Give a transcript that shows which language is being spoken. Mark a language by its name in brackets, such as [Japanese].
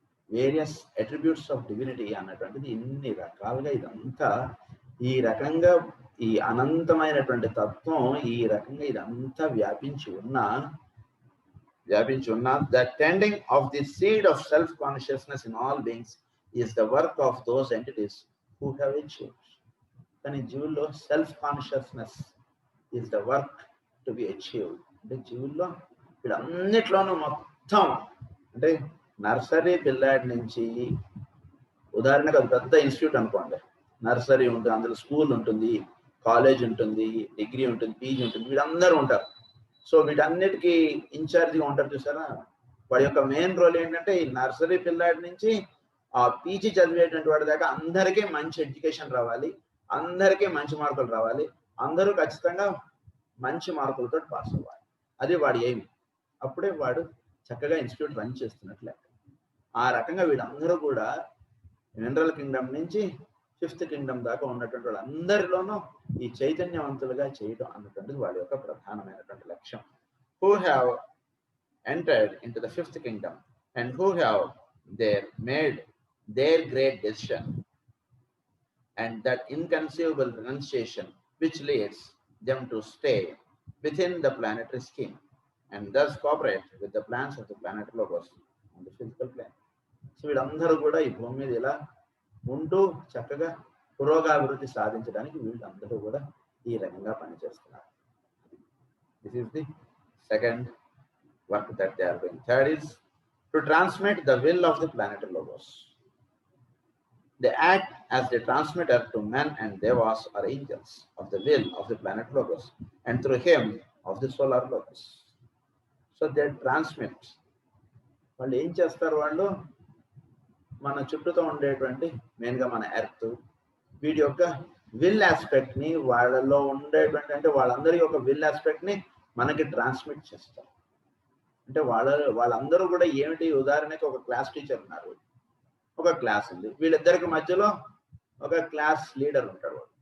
[English] various attributes of divinity [Telugu] అన్నటువంటిది ఇన్ని రకాలుగా ఇదంతా ఈ రకంగా ఈ అనంతమైనటువంటి తత్వం ఈ రకంగా ఇదంతా వ్యాపించి ఉన్న [English] the tending of the seed of self consciousness in all beings is the work of those entities who have achieved. [Telugu] కానీ జీవుల్లో [English] Self consciousness is the work to be achieved. [Telugu] అంటే జీవుల్లో వీళ్ళన్నిట్లోనూ మొత్తం అంటే నర్సరీ పిల్లాడి నుంచి ఉదాహరణకు అది పెద్ద ఇన్స్టిట్యూట్ అనుకోండి, నర్సరీ ఉంటుంది, అందులో స్కూల్ ఉంటుంది, కాలేజ్ ఉంటుంది, డిగ్రీ ఉంటుంది, పీజీ ఉంటుంది, వీళ్ళందరూ ఉంటారు. సో వీటన్నిటికీ ఇన్ఛార్జిగా ఉంటారు చూసారా, వాడి యొక్క మెయిన్ రోల్ ఏంటంటే ఈ నర్సరీ పిల్లాడి నుంచి ఆ పీజీ చదివేటువంటి వాడి దాకా అందరికీ మంచి ఎడ్యుకేషన్ రావాలి, అందరికీ మంచి మార్కులు రావాలి, అందరూ ఖచ్చితంగా మంచి మార్కులతో పాస్ అవ్వాలి. అది వాడి ఎయిమ్. అప్పుడే వాడు చక్కగా ఇన్స్టిట్యూట్ రన్ చేస్తున్నట్లే. ఆ రకంగా వీళ్ళందరూ కూడా మినరల్ కింగ్డమ్ నుంచి 5th కింగ్డమ్ దాకా ఉన్నటువంటి వాళ్ళందరిలోనూ ఈ చైతన్యవంతులుగా చేయడం అన్నటువంటిది వాడి యొక్క ప్రధానమైనటువంటి లక్ష్యం. [English] Who have entered in to the 5th kingdom and who have made their great decision and that inconceivable renunciation which leads them to stay within the planetary scheme and thus cooperate with the plans of the planetary logos on the physical plane. [Telugu] So వీళ్ళందరూ కూడా ఈ భూమి మీద ఇలా ఉంటూ చక్కగా పురోగాభివృద్ధి సాధించడానికి వీళ్ళందరూ కూడా ఈ రకంగా పనిచేస్తున్నారు. [English] This is the second work that they are doing. Third is to transmit the will of the planetary logos. They act as the transmitter to men and devas or angels of the will of the planet Logos and through him of the solar Logos. So they transmit. [Telugu] వాళ్ళు ఏం చేస్తారు, వాళ్ళు మన చుట్టూతో ఉండేటువంటి మెయిన్గా మన earth వీటి యొక్క విల్ ఆస్పెక్ట్ని వాళ్ళలో ఉండేటువంటి అంటే వాళ్ళందరి యొక్క విల్ ఆస్పెక్ట్ని మనకి ట్రాన్స్మిట్ చేస్తారు. అంటే వాళ్ళందరూ కూడా ఏమిటి, ఉదాహరణకి ఒక క్లాస్ టీచర్ ఉన్నారు, ఒక క్లాస్ ఉంది, వీళ్ళిద్దరికి మధ్యలో ఒక క్లాస్ లీడర్ ఉంటాడు.